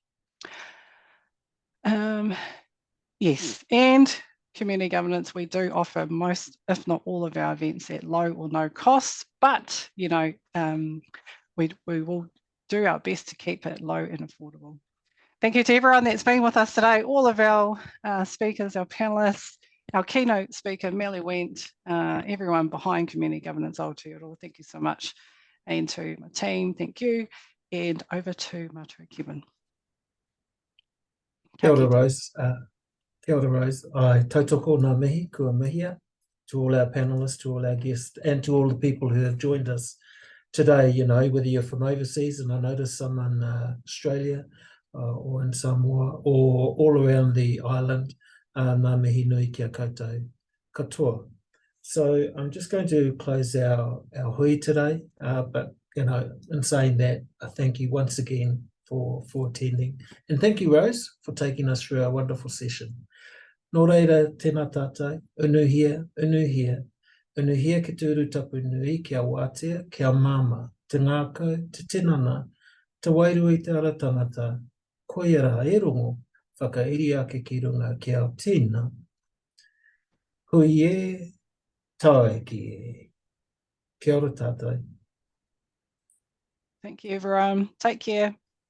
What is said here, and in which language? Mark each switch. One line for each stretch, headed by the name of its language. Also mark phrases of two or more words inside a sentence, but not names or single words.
English: Yes, and community governance, we do offer most, if not all, of our events at low or no cost, but we will do our best to keep it low and affordable. Thank you to everyone that's been with us today, all of our speakers, our panelists, our keynote speaker, Mele Wendt, everyone behind Community Governance Aotearoa. Thank you so much. And to my team, thank you. And over to Matua Kevin.
Māori: Kia ora, Rose. Kia ora, Rose. I tautoko ngā mihi, kua mihia,
English: to all our panelists, to all our guests, and to all the people who have joined us today, whether you're from overseas, and I noticed some in Australia or in Samoa, or all around the island,
Māori: ngā mihi nui kia koutou katoa.
English: So I'm just going to close our hui today, but, in saying that, I thank you once again for attending. And thank you, Rose, for taking us through our wonderful session.
Māori: Nō reira, tēnā tātou, unuhia, unuhia, unuhia ki tūru tapu nui, kia wātea, kia māma, te ngākau, te tinana, te wairui te ara tangata, koiara e rongo, whakairi ake ki runga ki ao tīna. Hui e, tae ki e. Kia ora tātou.
English: Thank you, everyone. Take care.